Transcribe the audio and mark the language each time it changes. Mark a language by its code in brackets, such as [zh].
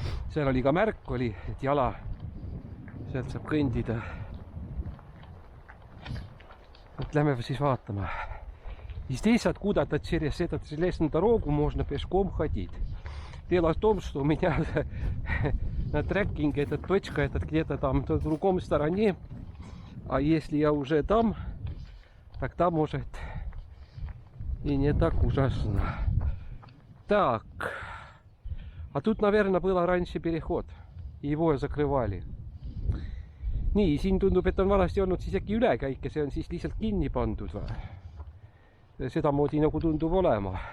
[et] Seal oli ka märk oli, et jala sealt saab kõndida. Et lähme siis vaatama. [ru] И здесь откуда-то через этот железную дорогу можно пешком ходить. Дело в том, что у меня на трекинге эта точка этот где-то там на другом стороне. А если я уже там, тогда может и не так ужасно. Так. А тут, наверное, был раньше переход. Его закрывали. [et] Nii, siin tundub, et on vanasti olnud siis äkki ülekäik ja see on siis lihtsalt kinni pandud või? Seda moodi nagu tundub olema.